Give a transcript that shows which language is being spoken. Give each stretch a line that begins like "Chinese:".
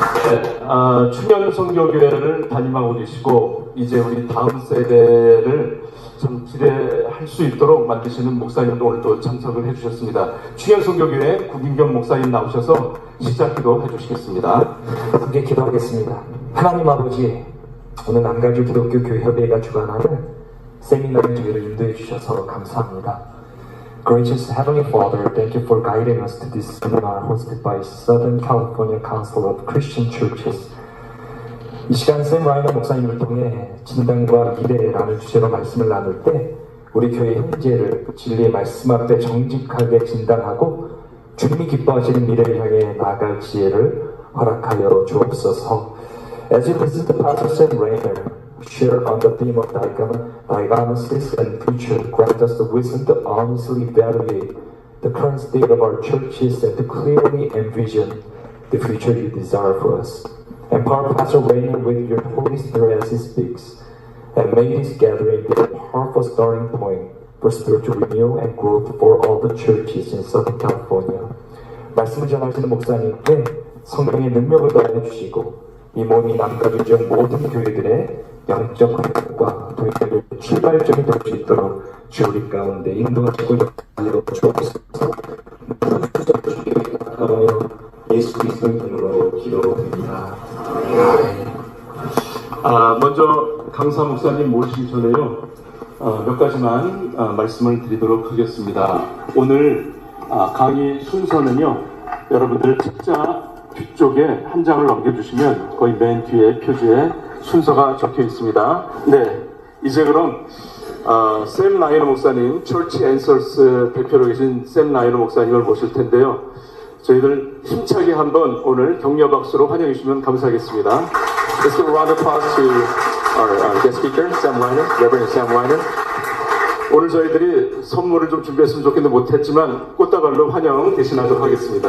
Korean: 네, 충현선교교회를 담임하고 계시고 이제 우리 다음 세대를 좀 기대할 수 있도록 만드시는 목사님도 오늘 또 참석을 해주셨습니다. 충현선교교회 구김경 목사님 나오셔서 시작기도 해주시겠습니다. 함께 기도하겠습니다. 하나님 아버지, 오늘 남가주기독교교회협의회가 주관하는 세미나의 기회를 인도해 주셔서 감사합니다.
English: Gracious Heavenly Father, thank you for guiding us to this seminar hosted by Southern California Council of Christian Churches.
Korean: 이 시간 샘 라이너 목사님을 통해 진단과 미래라는 주제로 말씀을 나눌 때 우리 교회 현재를 진리의 말씀 앞에 정직하게 진단하고 주님이 기뻐하시는 미래를 향해 나아갈 지혜를 허락하여 주옵소서.
English: As you listen to Pastor Sam Rainer share on the theme of diagnosis and future, grant us the wisdom to honestly evaluate the current state of our churches and to clearly envision the future you desire for us. Empower Pastor Rainer with your Holy Spirit as he speaks, and may this gathering be a powerful starting point for spiritual renewal and growth for all the churches in Southern California.
Korean: 말씀을 전하시는 목사님께 성령의 능력을 더해 주시고 이 몸이 남가주 지역 모든 교회들의 영적 회복과 도입의 출발점이 될 수 있도록 주 우리 가운데 인도하시고 역사하여 주옵소서. 예수 그리스도의 이름으로 기도드립니다. 먼저 강사 목사님 모시기 전에요 몇 가지만 말씀을 드리도록 하겠습니다. 오늘 강의 순서는요, 여러분들 책자 뒤쪽에 한 장을 넘겨주시면 거의 맨 뒤에 표지에 순서가 적혀 있습니다. 네, 이제 그럼 샘 라이너 목사님, Church Answers 대표로 계신 샘 라이너 목사님을 모실 텐데요. 저희들 힘차게 한번 오늘 격려 박수로 환영해 주시면 감사하겠습니다.
English: Let's give a round of applause to our guest speaker, Sam Rainer, Reverend Sam Rainer.
Korean: 오늘 저희들이 선물을 좀 준비했으면 좋겠는데 못했지만 꽃다발로 환영 대신하도록 하겠습니다.